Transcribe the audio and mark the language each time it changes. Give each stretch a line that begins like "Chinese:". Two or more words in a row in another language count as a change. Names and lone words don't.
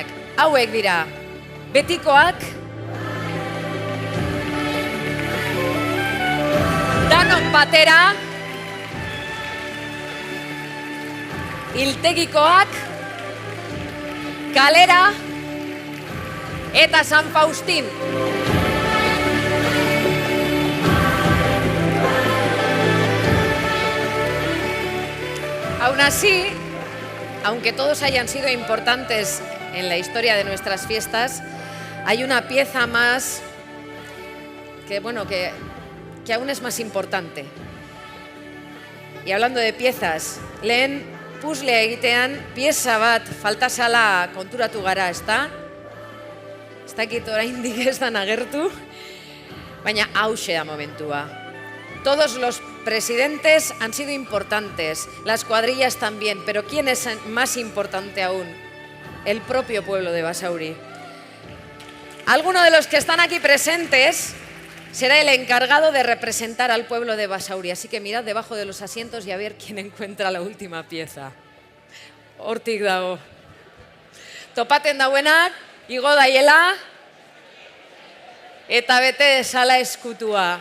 Basque: Hauek dira, betikoak, danok batera, hiltegikoak, kalera, eta San Faustin.
Spanish: Aún así, aunque todos hayan sido importantes en la historia de nuestras fiestas, hay una pieza más que aún es más importante. Y hablando de piezas,
Basque: lehen puzzlea egitean pieza bat falta zala konturatu gara, ezta? Ez dakit oraindik ez da agertu, baina hauxe da momentua.
Spanish: Todos los presidentes han sido importantes, las cuadrillas también, pero ¿quién es más importante aún? El propio pueblo de Basauri. Alguno de los que están aquí presentes será el encargado de representar al pueblo de Basauri, así que mirad debajo de los asientos y a ver quién encuentra la última pieza.
Basque: Hortik dago. Topaten dauenak, igo daiela, eta bete desala eskutua.